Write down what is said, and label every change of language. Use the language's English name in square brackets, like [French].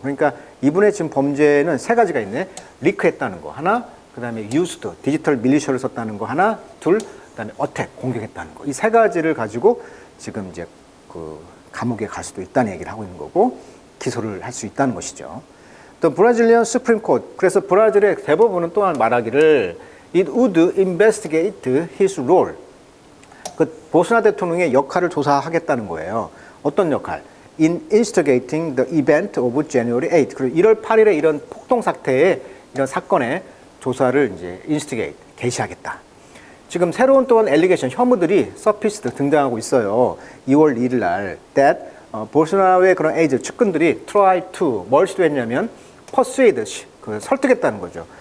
[Korean] 그러니까 이분의 지금 범죄는 세 가지가 있네. 리크했다는 거 하나, 그 다음에 used, 디지털 밀리셔를 썼다는 거 하나, 둘, 그 다음에 어택, 공격했다는 거. 이 세 가지를 가지고 지금 이제 그 감옥에 갈 수도 있다는 얘기를 하고 있는 거고, 기소를 할 수 있다는 것이죠. 또 브라질리언 수프림 코트, 그래서 브라질의 대법원은 또한 말하기를 [English] it would investigate his role. [Korean] 그 보스나 대통령의 역할을 조사하겠다는 거예요. 어떤 역할? [English] In instigating the event of January 8. [Korean] 그리고 1월 8일에 이런 폭동 사태의 이런 사건의 조사를 이제 instigate, 개시하겠다. 지금 새로운 또한 엘리게이션, 혐의들이 서피스드 등장하고 있어요. 2월 2일 날 that 보스나로의 그런 에이즈 측근들이 [English] try to [Korean] 뭘 시도했냐면 persuade, 설득했다는 거죠.